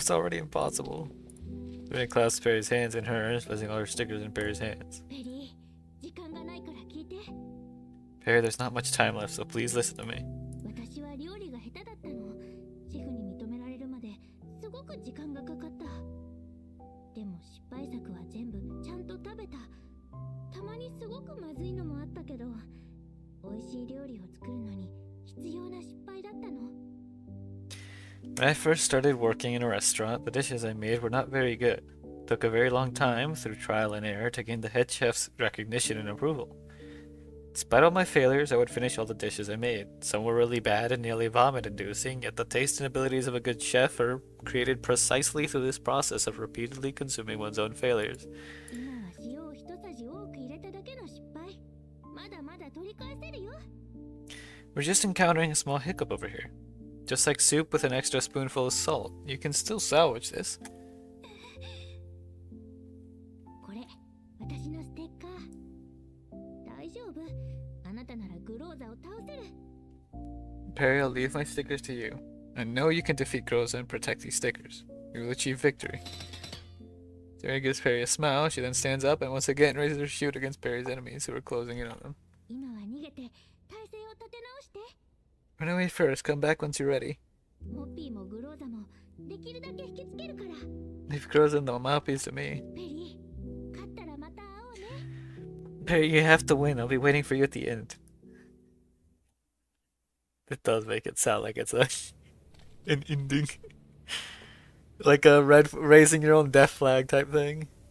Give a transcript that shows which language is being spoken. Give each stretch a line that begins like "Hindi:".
English: It's already impossible. Sabrina clasps Perry's hands in hers, placing all her stickers in Perry's hands.
Japanese: ペリー、時間がないから聞いて。
English: Perry, there's not much time left, so please listen to me.
Japanese: 私は料理が下手だったの。シェフに認められるまですごく時間がかかった。でも失敗作は全部ちゃんと食べた。たまにすごくまずいのもあったけど、美味しい料理を作るのに必要な失敗だったの。
English: When I first started working in a restaurant, the dishes I made were not very good. It took a very long time, through trial and error, to gain the head chef's recognition and approval. Despite all my failures, I would finish all the dishes I made. Some were really bad and nearly vomit-inducing, yet the taste and abilities of a good chef are created precisely through this process of repeatedly consuming one's own failures.
Japanese: 今は塩を一さじ多く入れただけの失敗。まだまだ取り返せるよ。
English: We're just encountering a small hiccup over here. Just like soup with an extra spoonful of salt, you can still salvage this.
Japanese: これ、私のステッカー。大丈夫。あなたならグローザを倒せる。
English: Perry, I'll leave my stickers to you. I know you can defeat Groza and protect these stickers. You will achieve victory. Sarah gives Perry a smile. She then stands up and once again raises her shield against Perry's enemies who are closing in on them.
Japanese: 今は逃げて体勢を立て直して。
English: Run away first. Come back once you're ready.
Japanese: モッピーもグローザもできるだけ引きつけるから。
English: Leave Groza and the mouthpiece to me.
Japanese: ペリー、勝ったらまた会おうね。
English: Perry, you have to win. I'll be waiting for you at the end. It does make it sound like it's an ending. Like a raising your own death flag type thing.